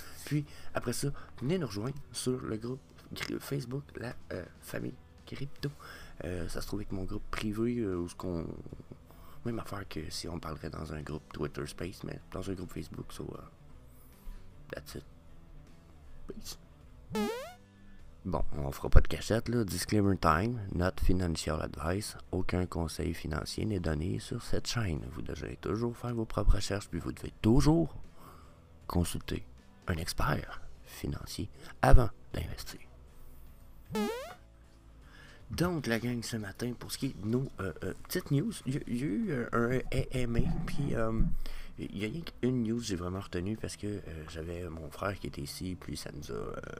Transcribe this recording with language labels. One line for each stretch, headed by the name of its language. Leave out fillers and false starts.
French: Puis, après ça, venez nous rejoindre sur le groupe Facebook, la famille crypto. Ça se trouve avec mon groupe privé, où ce qu'on... Même affaire que si on parlerait dans un groupe Twitter Space, mais dans un groupe Facebook, so, that's it. Peace. Bon, on fera pas de cachette, là.
English: Disclaimer time, not financial advice.
French: Aucun conseil financier n'est donné sur cette chaîne. Vous devez toujours faire vos propres recherches, puis vous devez toujours consulter un expert financier avant d'investir. Donc, la gang, ce matin, pour ce qui est de nos petites news, il y a eu un AMA, puis il y a une news que j'ai vraiment retenue parce que j'avais mon frère qui était ici, puis ça nous a.